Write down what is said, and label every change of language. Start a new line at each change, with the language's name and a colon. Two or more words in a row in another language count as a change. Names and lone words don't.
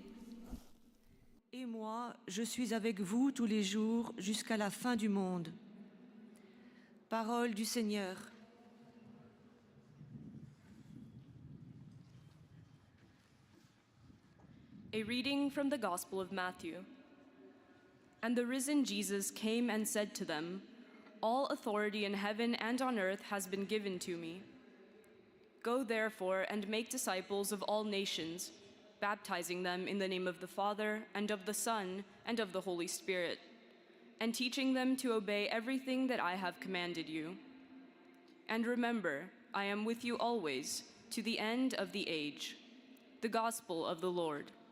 French: Et moi, je suis avec vous tous les jours jusqu'à la fin du monde. Parole du Seigneur.
English: A reading from the Gospel of Matthew. And the risen Jesus came and said to them, "All authority in heaven and on earth has been given to me. Go therefore and make disciples of all nations, baptizing them in the name of the Father, and of the Son, and of the Holy Spirit, and teaching them to obey everything that I have commanded you. And remember, I am with you always, to the end of the age." The Gospel of the Lord.